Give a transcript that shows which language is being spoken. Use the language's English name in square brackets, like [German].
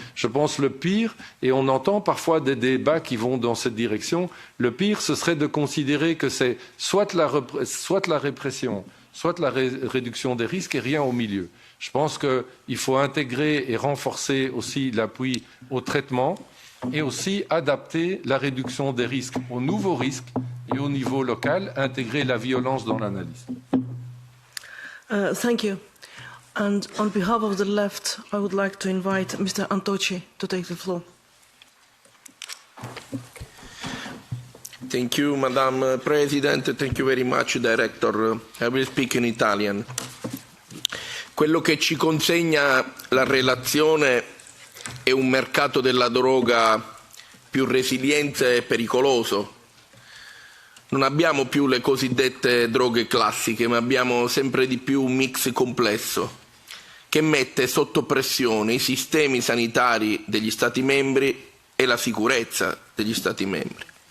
[French] Je pense le pire, et on entend parfois des débats qui vont dans cette direction, le pire, ce serait de considérer que c'est soit la répression, soit la réduction des risques et rien au milieu. Je pense qu'il faut intégrer et renforcer aussi l'appui au traitement et aussi adapter la réduction des risques aux nouveaux risques et au niveau local, intégrer la violence dans l'analyse. [English] Thank you. And on behalf of the left, I would like to invite Mr. Antoci to take the floor. Thank you, Madam President. Thank you very much, Director. I will speak in Italian. [Italian] Quello che ci consegna la relazione è un mercato della droga più resiliente e pericoloso. Non abbiamo più le cosiddette droghe classiche, ma abbiamo sempre di più un mix complesso che mette sotto pressione i sistemi sanitari degli Stati membri e la sicurezza degli Stati membri.